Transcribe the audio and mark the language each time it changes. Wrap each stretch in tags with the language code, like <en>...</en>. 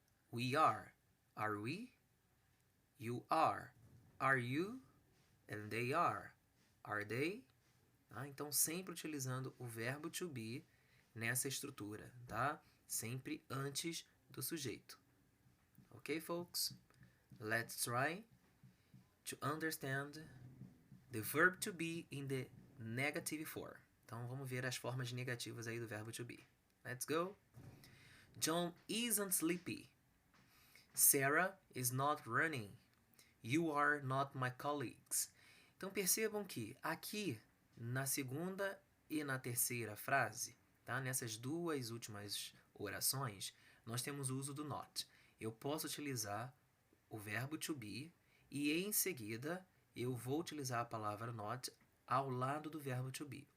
<en>We are we? You are you? And they are they?</en> <pt>Ah, então, sempre utilizando o verbo to be nessa estrutura, tá? Sempre antes do sujeito.</pt> <en>Ok, folks? Let's try to understand the verb to be in the negative form.</en> <pt>Então, vamos ver as formas negativas aí do verbo to be.</pt> <en>Let's go. John isn't sleepy. Sarah is not running. You are not my colleagues.</en> <pt>Então, percebam que aqui, na segunda e na terceira frase, tá? Nessas duas últimas orações, nós temos o uso do not. Eu posso utilizar o verbo to be e, em seguida, eu vou utilizar a palavra not ao lado do verbo to be.</pt>